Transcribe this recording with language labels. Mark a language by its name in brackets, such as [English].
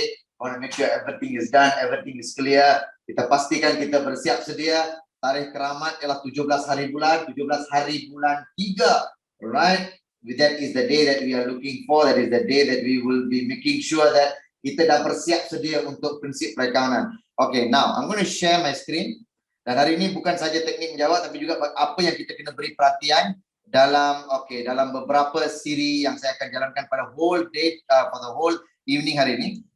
[English] I want to make sure everything is done, everything is clear. [Malay] Kita pastikan kita bersiap sedia. Tarikh keramat ialah 17 hari bulan 3. [English] Alright? That is the day that we are looking for. That is the day that we will be making sure that [Malay] kita dah bersiap sedia untuk prinsip perakawanan. [English] Okay, now I'm going to share my screen. [Malay] Dan hari ini bukan saja teknik menjawab, tapi juga apa yang kita kena beri perhatian dalam dalam beberapa siri yang saya akan jalankan pada whole day, [English] for the whole evening [Malay] hari ini.